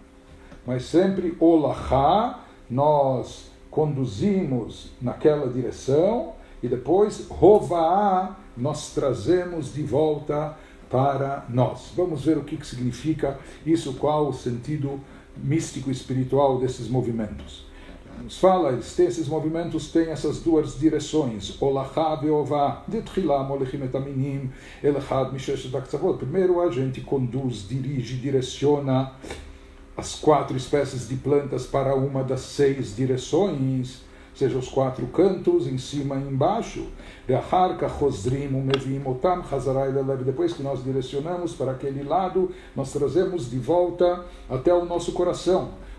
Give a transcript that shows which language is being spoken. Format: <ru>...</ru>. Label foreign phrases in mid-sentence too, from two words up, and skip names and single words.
<pt>Mas sempre olachá, nós conduzimos naquela direção e depois rová, nós trazemos de volta para nós. Vamos ver o que significa isso, qual o sentido místico espiritual desses movimentos. Nos fala, esses movimentos têm essas 2 direções,</pt> <he>הולכה והובאה, דתחילה מוליכין את המינים, לאחד משש קצוות.</he> <pt>Primeiro a gente conduz, dirige, direciona as 4 espécies de plantas para uma das 6 direções, ou seja, os 4 cantos, em cima e embaixo. Depois que nós direcionamos para aquele lado, nós trazemos de volta até o nosso coração.</pt>